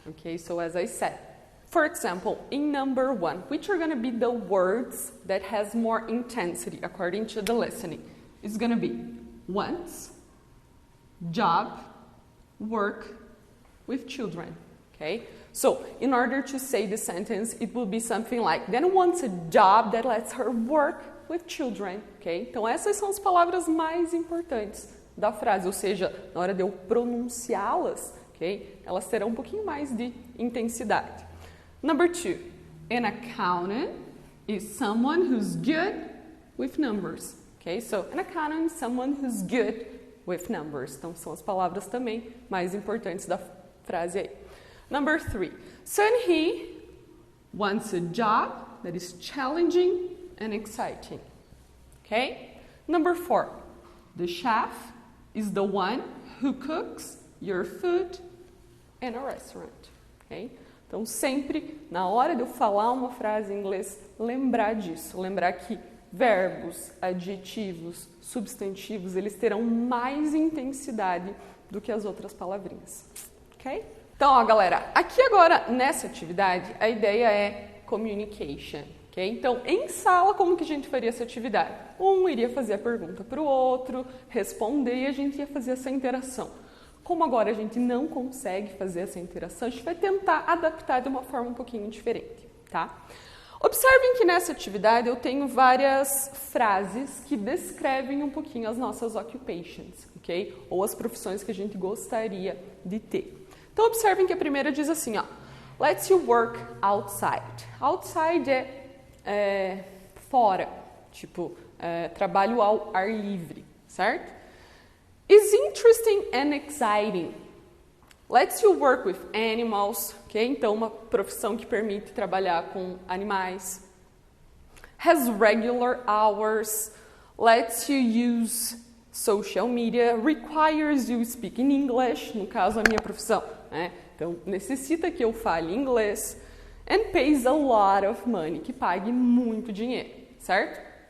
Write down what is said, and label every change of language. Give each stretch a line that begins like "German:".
English: Okay, so as I said, for example, in number 1, which are going to be the words that has more intensity according to the listening? It's going to be wants, job, work with children. Okay? So, in order to say the sentence, it will be something like, Dan wants a job that lets her work with children, ok?
Portuguese: Então, essas são as palavras mais importantes da frase, ou seja, na hora de eu pronunciá-las, ok? Elas terão um pouquinho mais de intensidade.
English: Number 2, an accountant is someone who's good with numbers, ok? So, an accountant is someone who's good with numbers.
Portuguese: Então, são as palavras também mais importantes da frase aí.
English: Number 3, Sun-hee wants a job that is challenging and exciting. Okay? Number 4, the chef is the one who cooks your food in a restaurant. Okay?
Portuguese: Então, sempre, na hora de eu falar uma frase em inglês, lembrar disso. Lembrar que verbos, adjetivos, substantivos, eles terão mais intensidade do que as outras palavrinhas. Ok? Então, ó, galera, aqui agora, nessa atividade, a ideia é communication. Okay? Então, em sala, como que a gente faria essa atividade? Um iria fazer a pergunta para o outro, responder e a gente ia fazer essa interação. Como agora a gente não consegue fazer essa interação, a gente vai tentar adaptar de uma forma um pouquinho diferente, tá? Observem que nessa atividade eu tenho várias frases que descrevem um pouquinho as nossas occupations, ok? Ou as profissões que a gente gostaria de ter. Então, observem que a primeira diz assim, ó,
English: let's you work outside.
Portuguese: Outside é fora, tipo, trabalho ao ar livre, certo?
English: Is interesting and exciting. Let's you work with animals, ok?
Portuguese: Então, uma profissão que permite trabalhar com animais.
English: Has regular hours. Lets you use social media. Requires you speak in English,
Portuguese: no caso, a minha profissão, né? Então, necessita que eu fale inglês.
English: And pays a lot of money,
Portuguese: que pague muito dinheiro, certo?